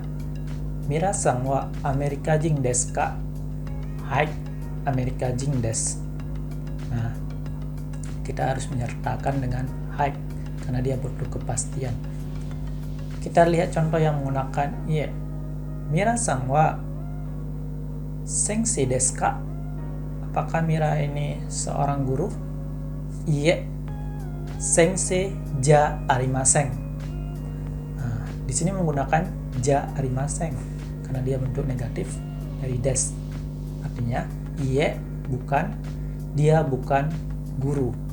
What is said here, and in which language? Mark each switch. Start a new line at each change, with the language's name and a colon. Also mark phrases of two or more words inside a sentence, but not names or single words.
Japanese: ミラさんはアメリカ人ですか? はい、アメリカ人です.
Indonesian: Nah, kita harus menyertakan dengan hai karena dia butuh kepastian. Kita lihat contoh yang menggunakan iya.
Japanese: ミラさんは先生ですか?
Indonesian: Apakah Mira ini seorang guru?
Japanese: いや。先生じゃありません.
Indonesian: Nah, di sini menggunakan
Japanese: じゃありません
Indonesian: karena dia bentuk negatif dari des. Artinya iya bukan, dia bukan guru.